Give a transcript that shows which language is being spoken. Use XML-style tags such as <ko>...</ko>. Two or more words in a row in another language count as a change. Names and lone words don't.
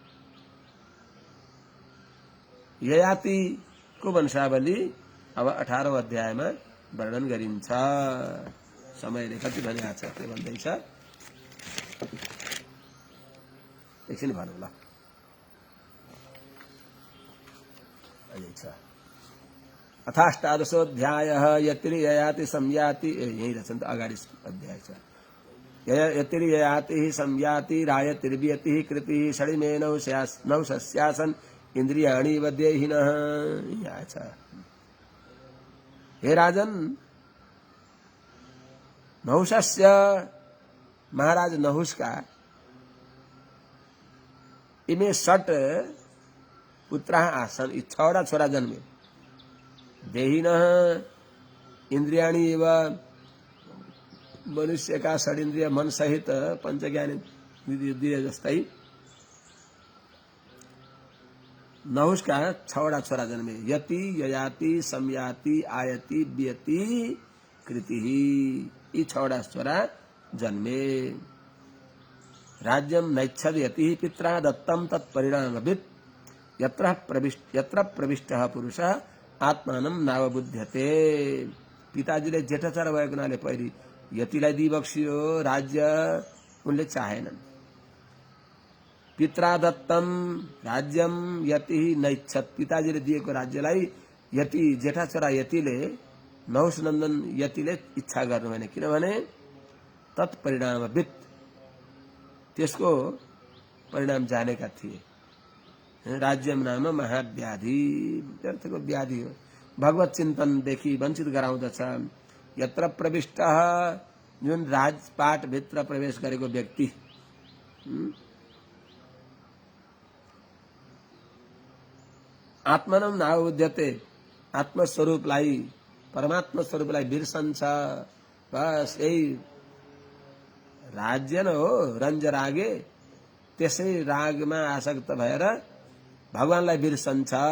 <ne>ययातिको वंशावली अब 18औं अध्यायमा वर्णन गरिन्छ समयले कति भनेको छ के भन्दैछ एकछिन भनौँ ल</ne> <sa>अथाष्टादशोऽध्यायः यतिर्ययाति संयाति</sa> <ne>यही रहेछ नि त अगाडि अध्याय छ</ne> <sa>यतिर्ययातिः संयाति रायतिर्व्यतिः कृतिः षडिमे नहुषस्यासन् इन्द्रियाणि वध्यहीनः</sa> <ne>यहाँ छ</ne> <sa>हे राजन नहुषस्य</sa> <ne>महाराज नहुषका</ne> <sa>इमे षट पुत्राः आसन्</sa> <ne>यी 6वटा छोरा जन्मे</ne> <sa>देहिनः इन्द्रियाणि एव</sa> <ne>मनुष्यका षडिन्द्रिय मन सहित पञ्चज्ञानेन्द्रिय जस्तै नहुषका 6वटा छोरा जन्मे यति ययाति संयाति आयति व्यति कृति यी 6वटा छोरा जन्मे</ne> <sa>राज्यम नैच्छद यति पित्रा दत्तम तत्परिणामवित् यत्र प्रविष्टः पुरुषः आत्मानं नावबुध्यते</sa> <ne>पिताजीले जेठा छोरा भएको हुनाले पहिले यतिलाई दिबक्सियो राज्य उनले चाहेनन्</ne> <sa>पित्रा दत्तम राज्यम यति नैच्छत</sa> <ne>पिताजीले दिएको राज्यलाई यति जेठा छोरा यतिले नहुषनन्दन यतिले इच्छा गर्नु भएन किनभने तत्परिणामवित् त्यसको परिणाम जानेका थिए</ne> <sa>राज्यम नाम महाव्याधि</sa> <ne>व्यर्थको व्याधि हो भगवत चिन्तनदेखि वञ्चित गराउँदछ</ne> <sa>यत्र प्रविष्टः</sa> <ne>जुन राजपाट भित्र प्रवेश गरेको व्यक्ति</ne> <sa>आत्मानं नावबुध्यते</sa> <ne>आत्मस्वरूपलाई परमात्मा स्वरूपलाई बिर्सन्छ बस यही राज्य न हो</ne> <sa>रञ्ज रागे</sa> <ne>त्यसै रागमा आसक्त भएर भगवानलाई बिर्सन्छ</ne>